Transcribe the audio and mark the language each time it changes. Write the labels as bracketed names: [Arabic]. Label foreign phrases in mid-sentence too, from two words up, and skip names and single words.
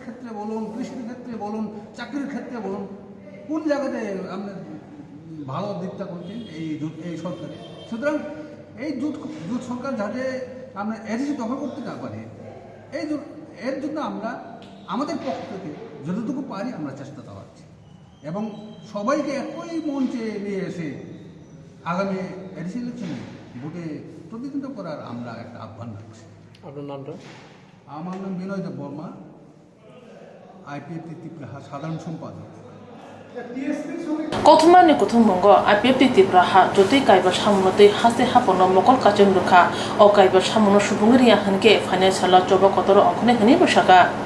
[Bangla] ক্ষেত্রে বলুন কৃষির ক্ষেত্রে বলুন চাকরির ক্ষেত্রে বলুন কোন জায়গাতে আমরা ভালো দিকটা করছেন এই সরকারে সুতরাং এই জোট সরকার যাতে আমরা এডিসি দখল করতে না পারি এর জন্য আমরা আমাদের পক্ষ থেকে যতটুকু পারি আমরা চেষ্টা চালাচ্ছি এবং সবাইকে একই মঞ্চে নিয়ে এসে আগামী এডিসি ইলেকশনে ভোটে প্রতিদ্বন্দ্বিতা করার আমরা একটা আহ্বান রাখছি। আপনার নামটা? আমার নাম বিনয়দেব বর্মা, আইপিএফটি ত্রিপুরা সাধারণ সম্পাদক। [Kok Borok] Kothmani kuthumonggo APFT tipra ha jotoi kaiba samnotei haste hapono mokol kachon rukha o kaiba samono subungri hanke financial choba kotoro okhne hini bosaka